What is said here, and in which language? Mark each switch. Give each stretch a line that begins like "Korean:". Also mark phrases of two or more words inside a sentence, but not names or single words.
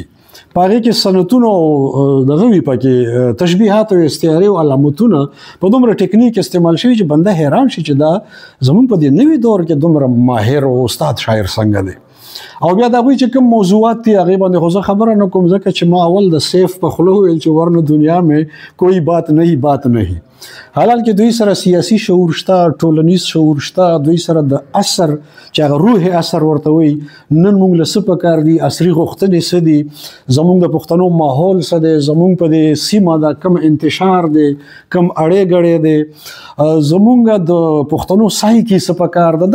Pashto: په هغې کې سنتونه دغه وي پکې تشبیهات او استعارې او علامتونه په دومره ټکنیک استعمال شوي چې بنده حیران شي چې دا زموږ په دې نوي دور کې دومره ماهر او استاد شاعر څنګه دی. او بیا د هغوی چې کوم موضوعات دي هغې باندې خو زه خبره نه کوم ځکه چې ما اول د سیف په خوله وویل چې ورنه
Urdu: دنیا میں کوئی بات نہیں.
Pashto: حالان کې دوی سره سیاسي شعور شته، ټولنیز شعور شته، دوی سره د اثر چې هغه روح اثر ورته وي. نن موږ له څه پکار دي، عصري غوښتنې څه دي، زموږ د پښتنو ماحول څه دی، زموږ په دې سیمه دا کم انتشار دی، کم اړې ګړې دی، زموږ د پښتنو سایکي څه پکار ده.